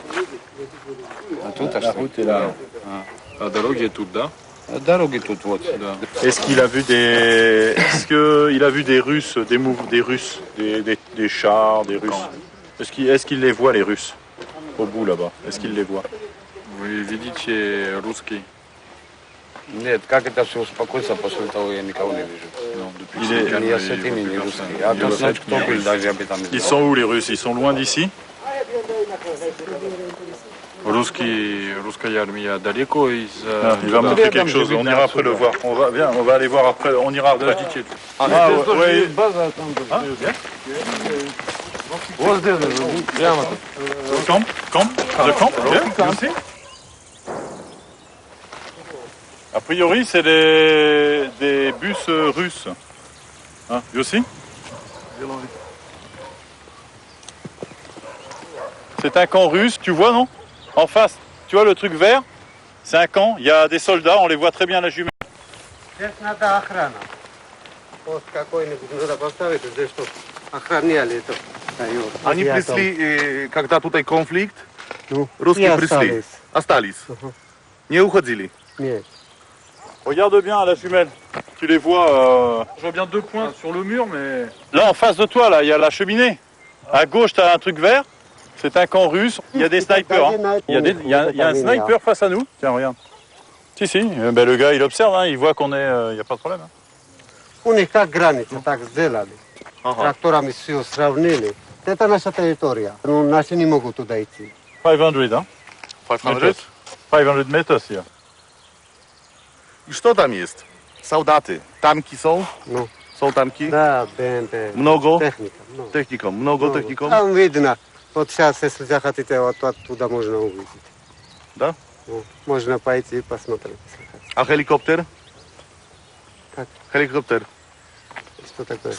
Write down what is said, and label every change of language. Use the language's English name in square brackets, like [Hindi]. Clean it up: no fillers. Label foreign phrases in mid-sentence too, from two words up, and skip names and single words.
[French] La route est là. La дорога est toute là. Est-ce qu'il a vu des... Est-ce qu'il a vu des Russes, des Russes, des chars, des Russes? Est-ce qu'il les voit, les Russes? Au bout, là-bas. Est-ce qu'il les voit? [Russian] Вы видите русский? Нет, как это все успокоится, после того я никого не вижу. Я с этими не русский. А то значит, кто был, даже об этом не знаю. [French] Ils sont où, les Russes? Ils sont loin d'ici? [Russian] Русская армия далеко из... [French] Il va montrer quelque chose, on ira après le voir. On va aller voir après, on ira après. Ouais. Camp? [English] The camp? Yeah, you see? [French] A priori, c'est des bus russes. Hein, [English] you see? [French] C'est un camp russe, tu vois, non? En face, tu vois le truc vert? C'est un camp, il y a des soldats, on les voit très bien à la jumelle. [Russian] Они пришли, когда тут конфликт, русские пришли, остались, не уходили. Нет. [French] Regarde bien à la jumelle, tu les vois... Je vois bien 2 points sur le mur, mais... Là, en face de toi, là, il y a la cheminée. À gauche, tu as un truc vert. C'est un camp russe. Il y a des snipers. Hein. Il y a un sniper face à nous. Tiens, regarde. Si. Ben, le gars, il observe. Hein. Il voit qu'on est... Il n'y a pas de problème. Hein. [Russian] У них как граница, так сделали. Тракторами все сравнили. Это наша территория. Ну, наши не могут туда идти. [English] 500, hein? 500? 500 meters here. [Polish] I co tam jest? Soldaty. Tanki są? No. Są tanki? [Russian] Да, БМП. Много? Техника. No. Техником. Много техником? Там видно. Вот сейчас, если захотите, вот оттуда можно увидеть. Да? Ну, можно пойти и посмотреть. [Polish] А helikopter? [Russian] Как? [Polish] Helikopter. [Russian] Что такое?